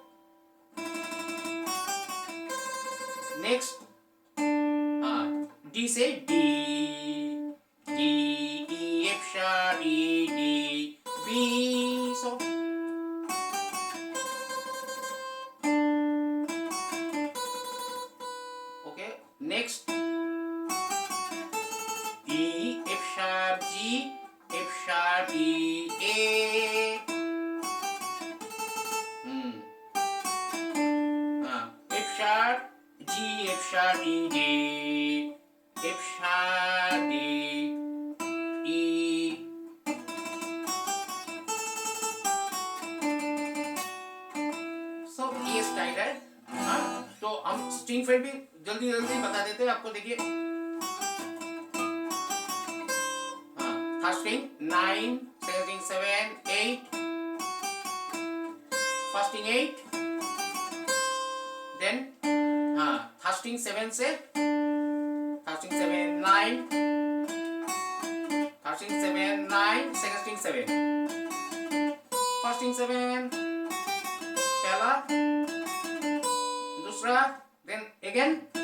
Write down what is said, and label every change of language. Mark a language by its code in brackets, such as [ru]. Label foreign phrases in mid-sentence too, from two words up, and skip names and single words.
[en] next D से D, D E F sharp E D B, so okay. नेक्स्ट E, A. F sharp, G, F sharp, E, G, F sharp, D, E. [hi] So ये स्टाइल है। तो हम [en] string fed [hi] भी जल्दी जल्दी बता देते हैं आपको। [en] देखिए first string 9, second string 7, 8, first string 8, then third string 7 से third string 7 9, third string 7 9, second string 7, first string 7 [hi] पहला, दूसरा, [en] then again